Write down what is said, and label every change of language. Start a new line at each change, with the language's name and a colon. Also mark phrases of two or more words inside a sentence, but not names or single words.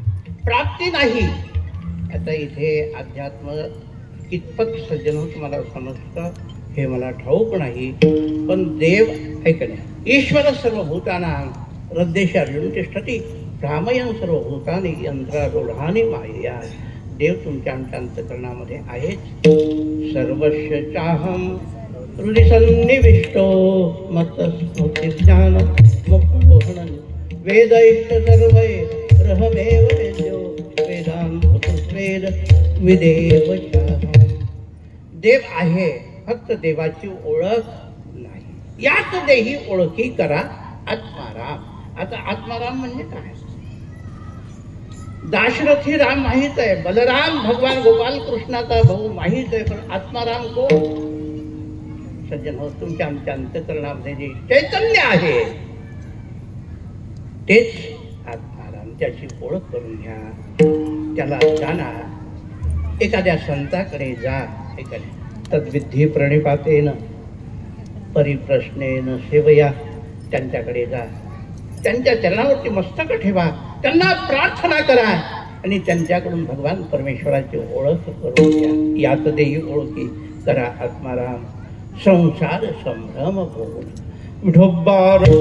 Marathi: प्राप्ती नाही. आता इथे अध्यात्म कितपत सज्जन तुम्हाला समजतं हे मला ठाऊक नाही, पण देव ऐकणे
Sanskrit: ईश्वर सर्वभूतानां हृद्देशी अर्जुन तिष्ठति भ्रामयन् सर्वभूतानि यंत्रारूढानि मायया.
Marathi: देव तुमच्या आमच्या अंतःकरणामध्ये आहेच.
Sanskrit: सर्वस्य चाहं हृदि सन्निविष्टो मत्तस्मृतिज्ञान मुक्तोहनं वेदैश्च सर्वैरहमेव वेद्यो वेदान्तकृत्वेद विदेव चाहं.
Marathi: देव आहे, फक्त देवाची ओळख नाही. याच देही ओळखी करा आत्माराम. आता आत्माराम म्हणजे काय? दाशरथी राम माहित आहे, बलराम भगवान गोपाल कृष्णाचा भाऊ माहित आहे, पण आत्माराम कोण? सज्जन हो, तुमच्या आमच्या अंतःकरणामध्ये जे चैतन्य आहे तेच आत्माराम. त्याची ओळख करून घ्या, त्याला जाणा. एखाद्या संताकडे जा.
Sanskrit: तद्विधी प्रणिपातेन परिप्रश्नेन सेवया.
Marathi: त्यांच्याकडे जा, त्यांच्या चरणावरती मस्तक ठेवा, त्यांना प्रार्थना करा आणि त्यांच्याकडून भगवान परमेश्वराची ओळख करून घ्या. यात देही ओळखी करा आत्माराम. संसार संभ्रम भोगून ढोब्बार